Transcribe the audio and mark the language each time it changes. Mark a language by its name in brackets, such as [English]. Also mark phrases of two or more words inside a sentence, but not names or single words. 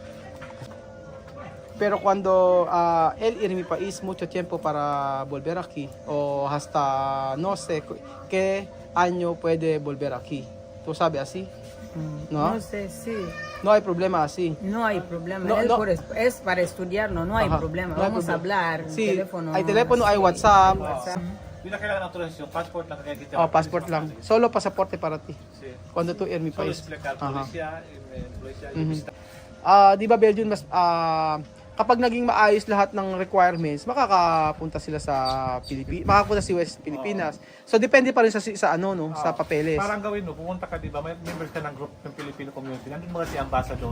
[Spanish] Pero cuando él ir a mi país mucho tiempo para volver aquí o hasta no sé qué año puede volver aquí. ¿Tú sabes así? ¿No? No sé, sí. No hay problema así. No hay problema. No, no. Es para estudiar, no hay problema. No hay Vamos a hablar. Sí, Teléfono. hay teléfono, hay WhatsApp. [Filipino] Hindi na kailangan autorización, passport lang kaya kita. Passport lang. [Spanish] Solo pasaporte para ti. Sí. Cuando tú ir a mi Solo país. explicar, [Filipino] polisya, Di ba Belgium mas kapag naging maayos lahat ng requirements, makakapunta sila sa makakapunta si West Pilipinas. So depende pa rin sa ano no, sa papeles. Parang gawin mo, pumunta ka, di ba, may members ka ng group ng Filipino community, nandun mga si ambassador,